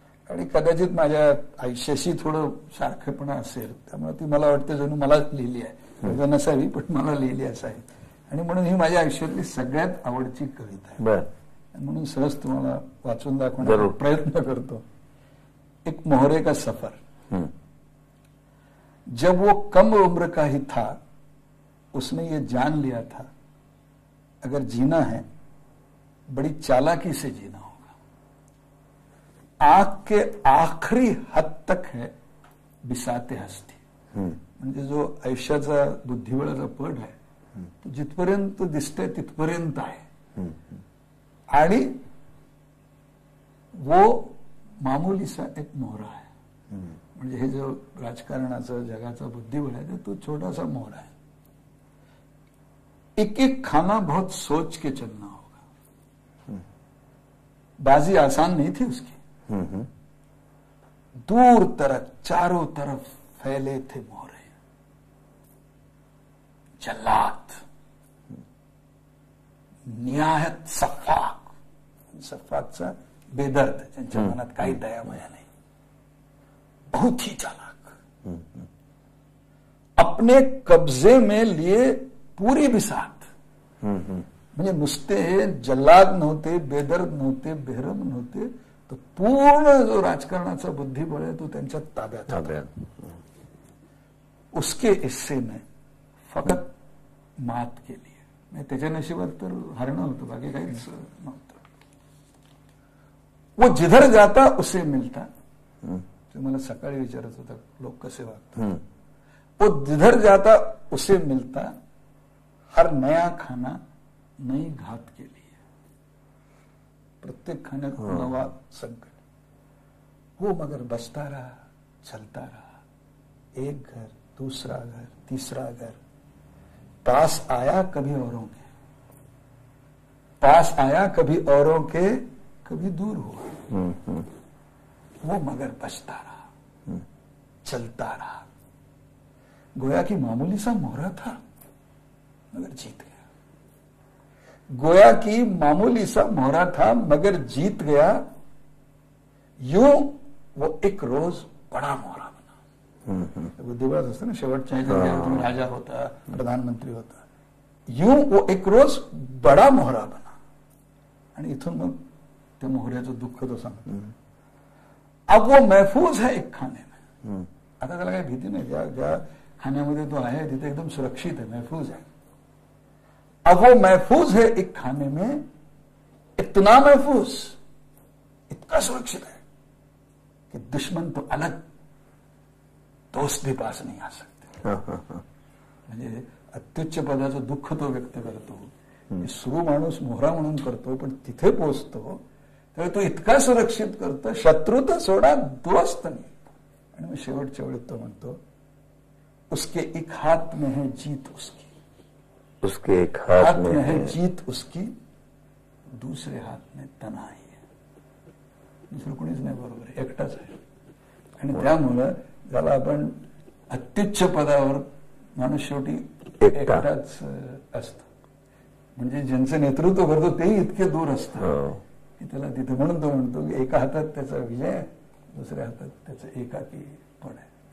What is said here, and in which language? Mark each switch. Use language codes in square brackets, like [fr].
[mr] आणि कदाचित माझ्या आयुष्याशी थोडं सारखेपणा असेल, त्यामुळे ती मला वाटतं जणू मला लिहिली आहे, नसावी पण मला लिहिली असं आहे. आणि म्हणून ही माझ्या आयुष्यातली सगळ्यात आवडची कविता आहे. म्हणून सहज तुम्हाला वाचून दाखवण्याचा प्रयत्न करतो. [hi] एक मोहरे का सफर. जब वो कम उम्र का ही था उसने ये जान लिया था अगर जीना है बड़ी चालाकी से जीना होगा. आंख के आखरी हद तक है बिसाते हस्ती. [mr] म्हणजे जो आयुष्याचा बुद्धिबळाचा पट आहे तो जिथपर्यंत दिसतंय तिथपर्यंत आहे. आणि [hi] वो मामुलीसा एक मोहरा [mr] आहे. म्हणजे हे जो राजकारणाचा जगाचा बुद्धिबळ आहे तो छोटासा मोहरा आहे. [hi] एक एक खाना बहुत सोच के चलना होगा। बाजी आसान नहीं थी उसकी। दूर तरफ चारों तरफ फैले थे मोहरे, जल्लाद, निहायत सफाक, सफाकचा बेदर्द, [mr] त्यांच्या मनात काही दयामया नाही, [hi] बहुत ही चालाक, अपने कब्जे में लिए पूरी बिसात। [mr] म्हणजे नुसते जल्लाद नव्हते, बेदर्द नव्हते, बेरहम नव्हते, तर पूर्ण जो राजकारणाचा बुद्धिबळ आहे तो त्यांच्या ताब्यात होता। [hi] उसके हिस्से में फकत मात [mr] केली, म्हणजे त्याच्या नशिबात तर हरणं होतं, बाकी काहीच नव्हतं। [hi] वो जिधर जाता उसे मिलता, [mr] ते मला सकाळी विचारत होता लोक कसे वागतात। [hi] वो जिधर जाता उसे मिलता, हर नया खाना नई घात के लिए, [mr] प्रत्येक खाण्यात नवा संकट। [hi] वो मगर बचता रहा, चलता रहा, एक घर, दूसरा घर, तीसरा घर, पास आया कभी औरों के, पास आया कभी औरों के, कभी दूर हुआ। वो मगर बचता रहा, चलता रहा, गोया कि मामूली सा मोहरा था मगर जीत गया। गोया कि मामूली सा मोहरा था मगर जीत गया। यूं वो एक रोज बडा मोहरा बना। [mr] बुद्धिबळच असतं ना, शेवटच्या ह्याच्यात तुम्ही राजा होता, प्रधानमंत्री होता। [hi] यूं वो एक रोज बडा मोहरा बना। [mr] आणि इथून मग त्या मोहऱ्याचं दुःख तो सांगतो। [hi] अब वो महफूज है एक खाने में, [mr] आता त्याला काही भीती नाही, ज्या खाण्यामध्ये तो आहे तिथे एकदम सुरक्षित है, महफूज है। [hi] अब वो महफूज है एक खाने में, इतना महफूज, इतना सुरक्षित है कि दुश्मन तो अलग, दोस्त भी पास नहीं आ सकते। [mr] म्हणजे अत्युच्च पदाचं दुःख तो व्यक्त करतो, सुरू माणूस मोहरा म्हणून करतो, पण तिथे पोहोचतो तेव्हा तो इतका सुरक्षित करतो, शत्रू तर सोडा, दोस्त नाही। आणि मग शेवटच्या वेळेत तो म्हणतो, [hi] उसके एक हाथ में है जीत उसकी, उसके एक हाथ में है जीत उसकी, दूसरे हाथ में तनाई है। [mr] दुसरं कोणीच नाही, बरोबर आहे, एकटाच आहे। आणि त्यामुळं ज्याला आपण अत्युच्च पदावर माणूस शेवटी एकटाच असतो, म्हणजे ज्यांचं नेतृत्व करतो तेही इतके दूर असतं की त्याला तिथे, म्हणून तो म्हणतो की एका हातात त्याचा विजय, दुसऱ्या हातात त्याचं एकाकी पण आहे।